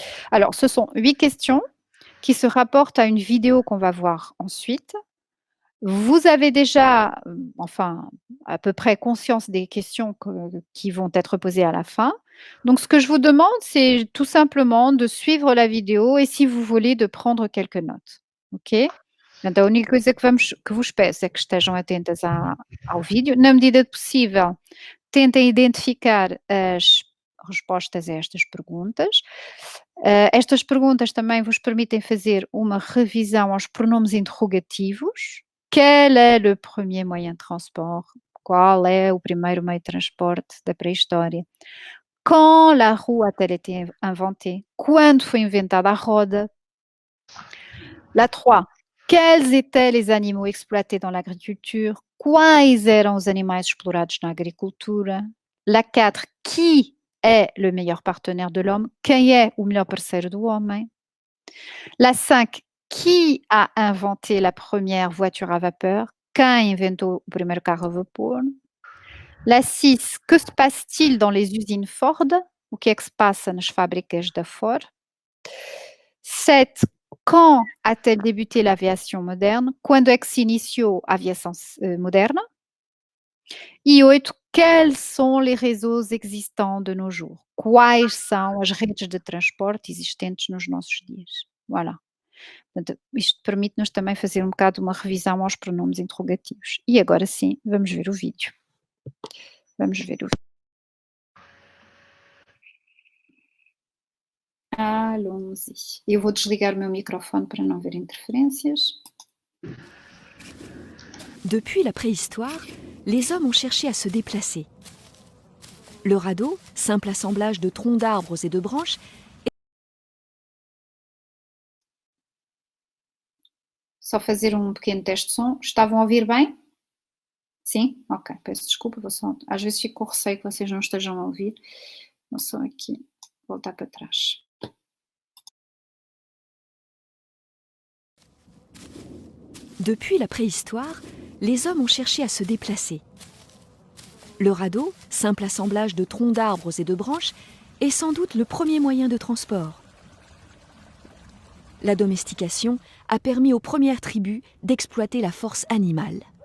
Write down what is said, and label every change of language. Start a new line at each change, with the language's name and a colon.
French: Alors, ce sont 8 questions qui se rapportent à une vidéo qu'on va voir ensuite. Vous avez déjà, enfin, à peu près conscience des questions qui vont être posées à la fin. Donc, ce que je vous demande, c'est tout simplement de suivre la vidéo et si vous voulez, de prendre quelques notes. Ok?
Portuguese: Então, a única coisa que vos peço é que estejam atentas ao vídeo. Na medida do possível, tentem identificar as respostas a estas perguntas. Estas perguntas também vos permitem fazer uma revisão aos pronomes interrogativos.
French: Quel est le premier moyen de transport?
Portuguese: Qual é o primeiro meio de transporte da pré-história?
French: Quand la roue a-t-elle été inventée?
Portuguese: Quando foi inventada a roda?
French: La 3. Quels étaient les animaux exploités dans l'agriculture?
Portuguese: Quais eram os animais explorados na agricultura?
French: La 4. Qui est le meilleur partenaire de l'homme?
Portuguese: Quem é o melhor parceiro do homem?
French: La 5. Qui a inventé la première voiture à vapeur?
Portuguese: Quem inventou o primeiro carro a vapor?
French: La 6. Que se passe-t-il dans les usines Ford?
Portuguese: O que é que se passa nas fábricas da Ford? 7.
French: Quand a-t-elle débuté l'aviation moderne?
Portuguese: Quando é que se iniciou a aviação moderna? E 8.
French: Quels sont les réseaux existants de nos jours?
Portuguese: Quais são as redes de transporte existentes nos nossos dias?
French: Voilà.
Portuguese: Portanto, isto permite-nos também fazer um bocado uma revisão aos pronomes interrogativos. E agora sim, vamos ver o vídeo. Vamos ver o vídeo.
French: Allons-y.
Portuguese: Eu vou desligar o meu microfone para não haver interferências.
French: Depuis la préhistoire, les hommes ont cherché à se déplacer. Le radeau, simple assemblage de troncs d'arbres et de branches,
Portuguese: Só fazer um pequeno teste de som. Estavam a ouvir bem? Sim? Ok, peço desculpa. Às vezes fico com receio que vocês não estejam a ouvir. Vou só aqui voltar para trás.
French: Depuis la préhistoire, les hommes ont cherché à se déplacer. Le radeau, simple assemblage de troncs d'arbres et de branches, est sans doute le premier moyen de transport. La domestication a permis aux premières tribus d'exploiter la force animale.